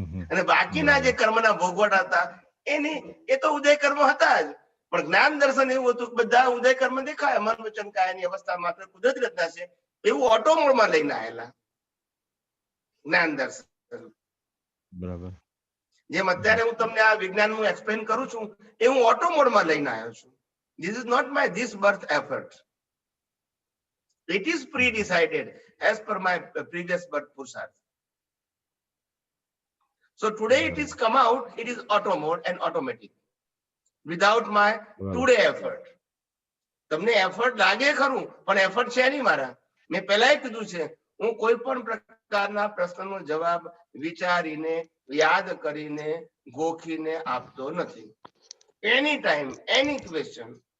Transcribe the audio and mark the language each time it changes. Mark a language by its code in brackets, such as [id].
[gu] અને બાકીના જે કર્મના ભોગવટ હતા એ તો ઉદય કર્મ હતા જ, પણ જ્ઞાન દર્શન એવું હતું કે બધા ઉદય કર્મ દેખાય, મન વચન કાયાની અવસ્થા માત્ર કુદરતી રચના છે એવું ઓટો મોડમાં લઈને આવેલા જ્ઞાન દર્શન. બરાબર. જેમ અત્યારે હું તમને આ વિજ્ઞાન હું એક્સપ્લેન કરું છું એ હું ઓટો મોડમાં લઈને આવ્યો છું. [en] This is not my this birth effort. It is pre-decided as per my previous birth purusharth. So today it is come out, it is auto mode and automatic without my today effort. [gu] તમને effort લાગે ખરું, પણ effort છે નહીં મારા. મેં પહેલા કીધું છે, હું કોઈ પણ પ્રકારના પ્રશ્નનો જવાબ વિચારીને યાદ કરીને ગોખીને આપતો નથી. [en] any time any question,